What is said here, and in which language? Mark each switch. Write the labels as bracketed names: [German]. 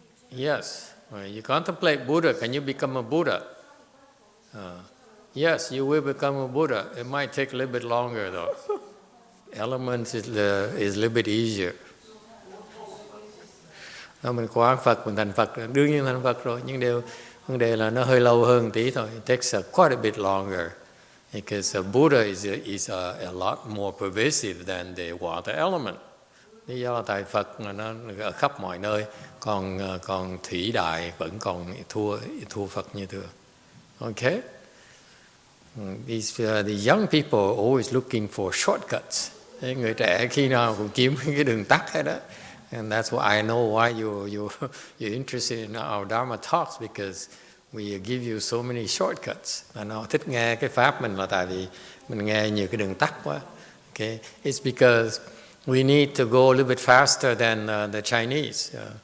[English] Yes. You contemplate Buddha, can you become a Buddha? Yes, you will become a Buddha. It might take a little bit longer though. Elements is a little bit easier. [Vietnamese] Mình quán Phật, mình thành Phật, đương nhiên thành Phật rồi, nhưng vấn đề là nó hơi lâu hơn tí thôi. [English] It takes quite a bit longer. Because Buddha is a lot more pervasive than the water element. [Vietnamese] Lý do là tại Phật mà nó ở khắp mọi nơi, còn thủy đại vẫn còn thua Phật như thường. [English] Okay? The young people are always looking for shortcuts. [Vietnamese] Người trẻ khi nào cũng kiếm cái đường tắt hết đó. [English] And that's why I know why you're interested in our Dharma talks, because we give you so many shortcuts. [Vietnamese] Và nó thích nghe cái pháp mình là tại vì mình nghe nhiều cái đường tắt quá. [English] Okay, it's because we need to go a little bit faster than the Chinese.